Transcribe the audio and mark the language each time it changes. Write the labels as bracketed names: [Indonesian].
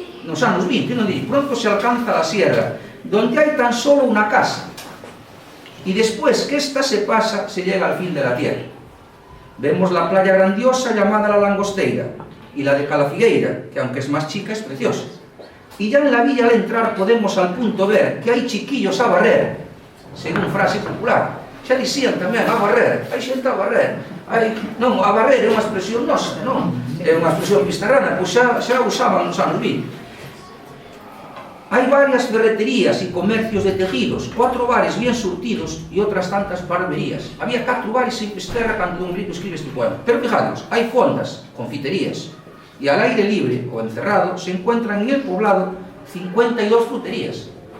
[Galician] nos anos 20, non di, [Spanish] pronto se alcanza la sierra, donde hay tan solo una casa, y después que esta se pasa, se llega al fin de la tierra. Vemos la playa grandiosa llamada La Langosteira, y la de Calafigueira, que aunque es más chica, es preciosa. Y ya en la villa al entrar podemos al punto ver que hai chiquillos a barrer, según frase popular. [Galician] Xa dicían tamén, a barrer, hai xente a barrer. Non, a barrer é unha expresión nosa, non? É unha expresión pisterrana, pois xa usaban nos anos 20. [Spanish] Hay varias ferreterías y comercios de tejidos, 4 bares bien surtidos y otras tantas barberías. Había 4 bares en Fisterra cuando Don Benito escribe este poema. Pero fijaros, hay fondas, confiterías, y al aire libre o encerrado se encuentran en el poblado 52 fruterías.